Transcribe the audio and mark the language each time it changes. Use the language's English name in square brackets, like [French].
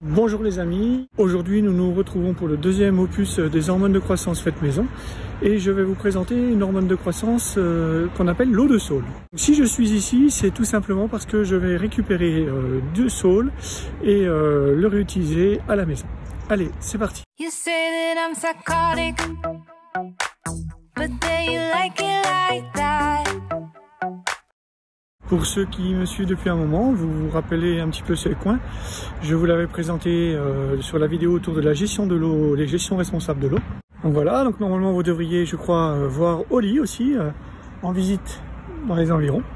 [French] Bonjour les amis, aujourd'hui nous nous retrouvons pour le deuxième opus des hormones de croissance faites maison et je vais vous présenter une hormone de croissance qu'on appelle l'eau de saule. Si je suis ici, c'est tout simplement parce que je vais récupérer du saule et le réutiliser à la maison. Allez, c'est parti. [English] You say that I'm psychotic, but then you like it like that. [French] Pour ceux qui me suivent depuis un moment, vous vous rappelez un petit peu ces coins. Je vous l'avais présenté sur la vidéo autour de la gestion de l'eau, les gestions responsables de l'eau. Donc voilà, donc normalement vous devriez, je crois, voir Oli aussi en visite dans les environs.